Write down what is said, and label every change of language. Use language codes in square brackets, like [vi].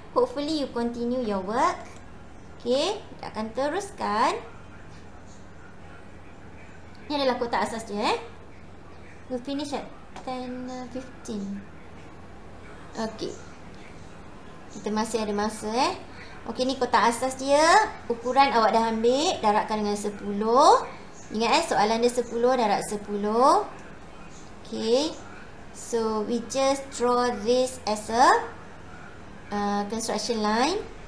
[en] Hopefully you continue your work. [ms] Okay, kita akan teruskan. Ni adalah kotak asas dia [en] We'll finish at 10:15. [ms] Okay, kita masih ada masa Okay, ni kotak asas dia. Ukuran awak dah ambil, darabkan dengan 10. Ingat soalan dia 10 darab 10. [en] Okay, so we just draw this as a construction line.